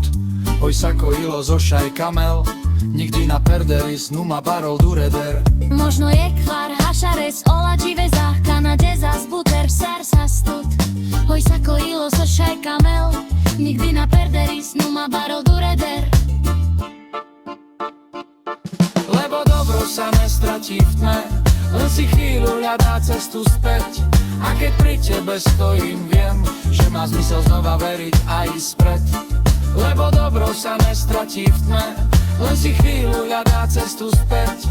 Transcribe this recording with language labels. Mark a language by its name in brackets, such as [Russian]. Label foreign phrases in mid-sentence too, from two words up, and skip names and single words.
[Romany] Hoj sako ilo zošaj kamel, nikdy na perderis, numa barol dureder. Možno je kvar, hašares, oladži veza, kanadeza, zbuter, sarsas tut. Hoj sako ilo zošaj kamel, nikdy na perderis, numa barol dureder. [Slovak] Lebo dobro sa nestratí v tme, len si chvíľu hľadá cestu späť. A keď pri tebe stojím, viem, že má zmysel znova veriť a ísť pred. Lebo dobro sa nestratí v tme, len si chvíľu hľadá cestu späť.